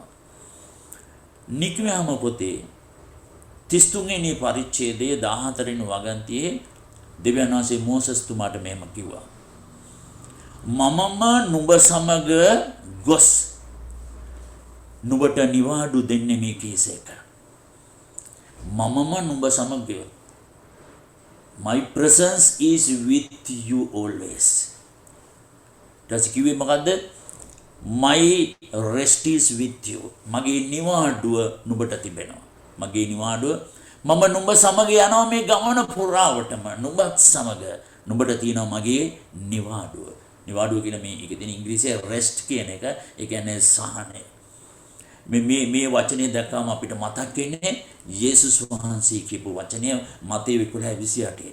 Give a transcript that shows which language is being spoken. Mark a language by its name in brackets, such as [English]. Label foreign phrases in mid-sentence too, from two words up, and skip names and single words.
[Sinhala] නික්මයාම පොතේ 33 වෙනි පරිච්ඡේදයේ 14 වෙනි වගන්තියේ දෙවියන් වහන්සේ මෝසස් තුමාට මෙහෙම කිව්වා. මමම නුඹ සමග ගොස් නුඹට නිවාඩු දෙන්නේ මේ කීසේක. මමම නුඹ සමග. [English] My presence is with you always. [Sinhala] දැන් කිව්වේ මොකද්ද? [English] My rest is with you. [Sinhala] මගේ නිවාඩුව නුඹට තිබෙනවා. මගේ නිවාඩුව මම නුඹ සමග යනවා මේ ගමන පුරාවටම. නුඹත් සමග නුඹට තියෙනවා මගේ නිවාඩුව. නිවාඩුව කියන මේ ඒකේ තියෙන ඉංග්‍රීසියේ rest කියන එක ඒ කියන්නේ සහනය. මේ වචනේ දැක්කම අපිට මතක් වෙන්නේ යේසුස් වහන්සේ කියපු වචනය මතේ 11:28.